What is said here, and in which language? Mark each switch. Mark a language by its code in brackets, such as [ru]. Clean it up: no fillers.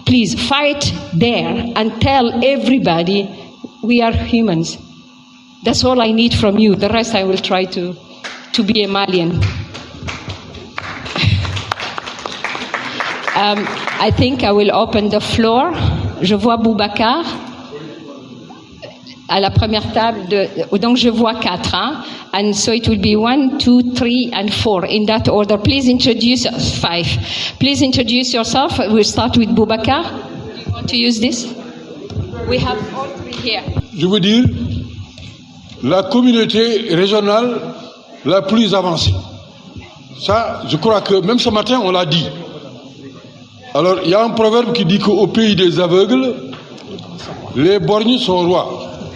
[en] Please fight there and tell everybody we are humans. That's all I need from you. The rest I will try to be a Malian. I think I will open the floor. [fr] Je vois Boubacar à la première table. Donc je vois 4. Hein? [en] And so it will be 1, 2, 3, and 4 in that order. Please introduce 5. Please introduce yourself. We'll start with Boubacar. Do you want to use this? We have all 3 here. [fr] Je veux dire, la communauté régionale la plus avancée. Ça, je crois que même ce matin, on l'a dit. Alors, il y a un proverbe qui dit qu'au pays des aveugles, les borgnes sont rois.